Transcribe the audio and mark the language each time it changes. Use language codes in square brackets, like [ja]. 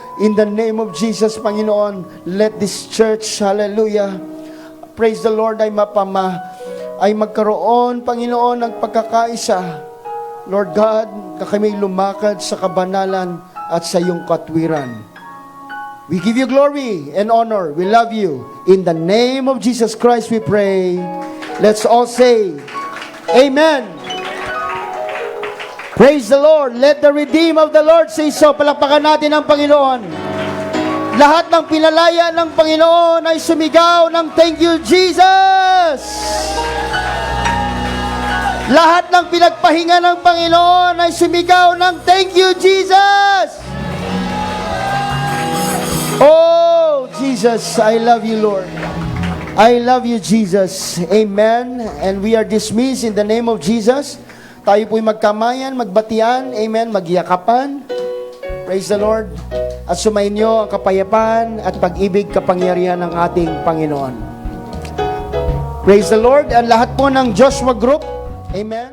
[en] In the name of Jesus, Panginoon, let this church, hallelujah, praise the Lord, [tl] ay magkaroon, Panginoon, ng pagkakaisa. Lord God, na kami lumakad sa kabanalan at sa iyong katwiran. [en] We give you glory and honor. We love you. In the name of Jesus Christ we pray. Let's all say, Amen. Praise the Lord. Let the redeemed of the Lord say so. [tl] Palakpakan natin ang Panginoon. Lahat ng pinalaya ng Panginoon ay sumigaw ng [en] thank you, Jesus. [tl] Lahat ng pinagpahinga ng Panginoon ay sumigaw ng [en] thank you, Jesus. Oh, Jesus, I love you, Lord. I love you, Jesus. Amen. And we are dismissed in the name of Jesus. [tl] Tayo po'y magkamayan, magbatian. Amen. Magyakapan. [en] Praise the Lord. [tl] At sumainyo ang kapayapaan at pag-ibig kapangyarihan ng ating Panginoon. [en] Praise the Lord. [tl] Ang lahat po ng Joshua Group. Amen.